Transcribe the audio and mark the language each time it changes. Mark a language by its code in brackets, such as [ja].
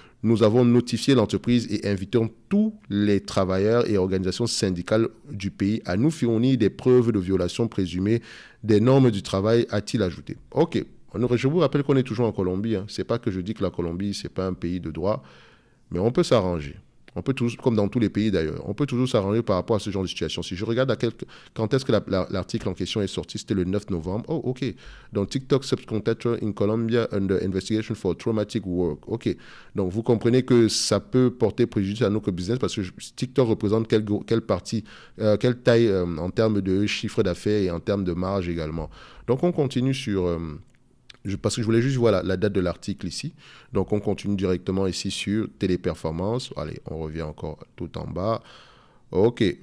[fr] Nous avons notifié l'entreprise et invitons tous les travailleurs et organisations syndicales du pays à nous fournir des preuves de violation présumée des normes du travail, a-t-il ajouté. OK, je vous rappelle qu'on est toujours en Colombie. Ce n'est pas que je dis que la Colombie, ce n'est pas un pays de droit, mais on peut s'arranger. On peut toujours, comme dans tous les pays d'ailleurs, on peut toujours s'arranger par rapport à ce genre de situation. Si je regarde quand est-ce que l'article en question est sorti, c'était le 9 novembre. Oh, OK. [en] Donc, TikTok subcontractor in Colombia under investigation for traumatic work. [fr] OK. Donc, vous comprenez que ça peut porter préjudice à notre business parce que TikTok représente quelle partie, quelle taille en termes de chiffre d'affaires et en termes de marge également. Donc, on continue sur... parce que je voulais juste voir la date de l'article ici. Donc, on continue directement ici sur Téléperformance. Allez, on revient encore tout en bas. OK.